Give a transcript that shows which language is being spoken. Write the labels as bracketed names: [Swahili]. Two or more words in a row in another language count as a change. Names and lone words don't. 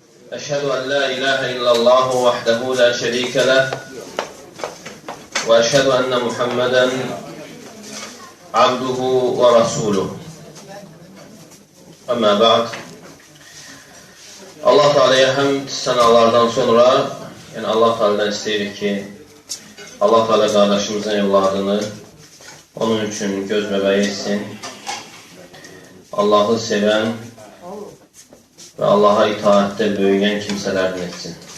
[Arabic] أشهد أن لا إله إلا الله وحده لا شريك له وأشهد أن محمدا عبده ورسوله أما بعد [Azerbaijani] Allah Teala'ya həmd sənalardan sonra yəni Allah Teala'dan istəyirik ki Allah Teala qardaşımızın evladını onun üçün göz bəbəyi etsin. Allahı sevən və Allaha itaətdə böyüyən kimsələrdən etsin.